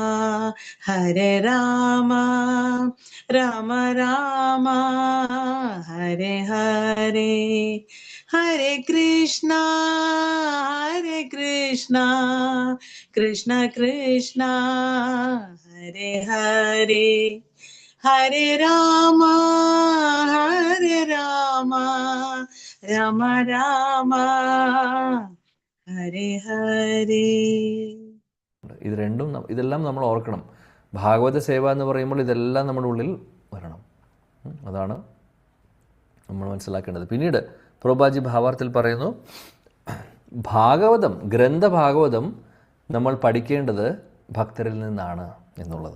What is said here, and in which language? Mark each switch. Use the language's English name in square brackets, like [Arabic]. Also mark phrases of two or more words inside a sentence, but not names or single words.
[Sanskrit] राम राम हरे हरे, हरे कृष्णा कृष्ण कृष्ण हरे हरे, हरे राम राम राम ഹരേ ഹരേ. [Malayalam] ഇത് രണ്ടും ഇതെല്ലാം നമ്മൾ ഓർക്കണം. ഭാഗവത സേവ എന്ന് പറയുമ്പോൾ ഇതെല്ലാം നമ്മുടെ ഉള്ളിൽ വരണം. അതാണ് നമ്മൾ മനസ്സിലാക്കേണ്ടത്. പിന്നീട് പ്രഭുപാദി ഭാവാർത്ഥത്തിൽ പറയുന്നു, ഭാഗവതം ഗ്രന്ഥഭാഗവതം നമ്മൾ പഠിക്കേണ്ടത് ഭക്തരിൽ നിന്നാണ് എന്നുള്ളത്.